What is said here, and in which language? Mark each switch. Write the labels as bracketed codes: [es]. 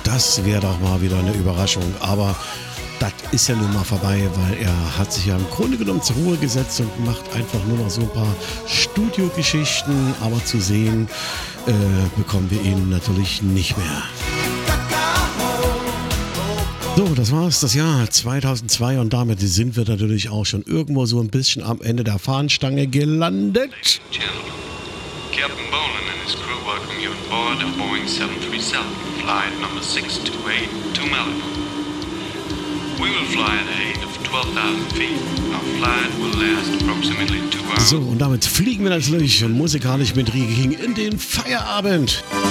[de] Das wäre doch mal wieder eine Überraschung. Aber das ist ja nun mal vorbei, weil er hat sich ja im Grunde genommen zur Ruhe gesetzt und macht einfach nur noch so ein paar Studiogeschichten. Aber zu sehen bekommen wir ihn natürlich nicht mehr. So, das war's, das Jahr 2002, und damit sind wir natürlich auch schon irgendwo so ein bisschen am Ende der Fahnenstange gelandet. [en] Captain Bolin and his crew welcome you aboard a Boeing 737 flight number 628 to Malibu. We will fly at a height of 12,000 feet. Our flight will last approximately 2 hours. [de] So, und damit fliegen wir natürlich musikalisch mit Rieking in den Feierabend.